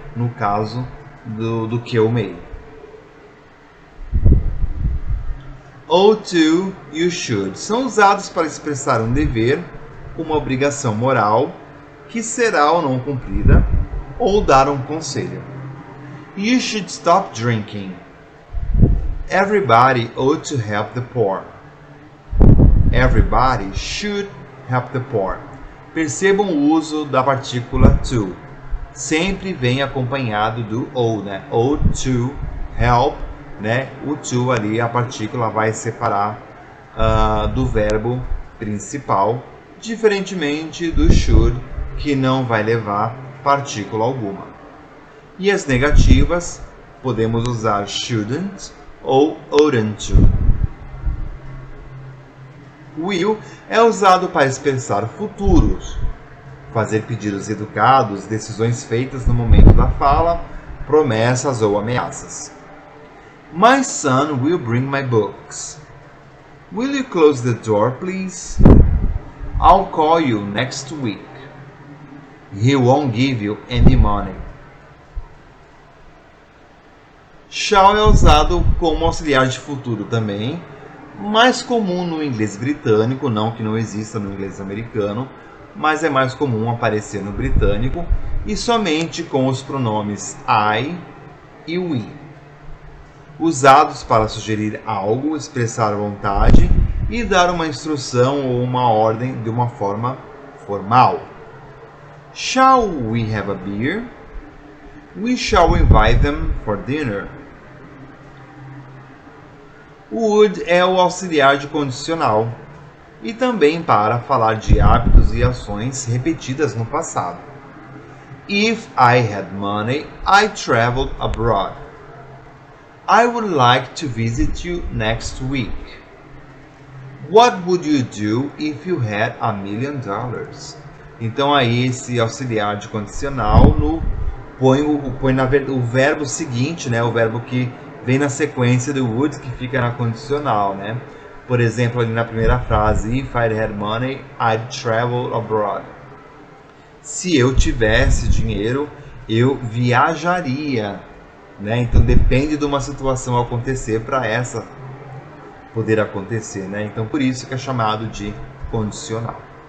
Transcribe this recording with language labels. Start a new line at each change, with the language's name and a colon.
Portuguese: No caso do que o may. Ought to e o should são usados para expressar um dever, uma obrigação moral que será ou não cumprida, ou dar um conselho.
English: You should stop drinking. Everybody ought to help the poor. Everybody should help the poor.
Portuguese: Percebam o uso da partícula to. Sempre vem acompanhado do ou, né?
English: Ought to help,
Portuguese: né? O to ali, a partícula vai separar do verbo principal, diferentemente do should, que não vai levar partícula alguma. E as negativas, podemos usar shouldn't ou oughtn't to. Will é usado para expressar futuros, fazer pedidos educados, decisões feitas no momento da fala, promessas ou ameaças.
English: My son will bring my books. Will you close the door, please? I'll call you next week. He won't give you any money.
Portuguese: Shall é usado como auxiliar de futuro também, mais comum no inglês britânico, não que não exista no inglês americano, mas é mais comum aparecer no britânico e somente com os pronomes I e we, usados para sugerir algo, expressar vontade e dar uma instrução ou uma ordem de uma forma formal.
English: Shall we have a beer? We shall invite them for dinner.
Portuguese: O would é o auxiliar de condicional e também para falar de hábitos e ações repetidas no passado.
English: If I had money, I'd travel abroad. I would like to visit you next week. What would you do if you had $1 million?
Portuguese: Então aí esse auxiliar de condicional põe o verbo seguinte, né? O verbo que vem na sequência do would, que fica na condicional, né? Por exemplo, ali na primeira frase,
English: if I had money, I'd travel abroad.
Portuguese: Se eu tivesse dinheiro, eu viajaria, né? Então depende de uma situação acontecer para essa poder acontecer, né? Então por isso que é chamado de condicional.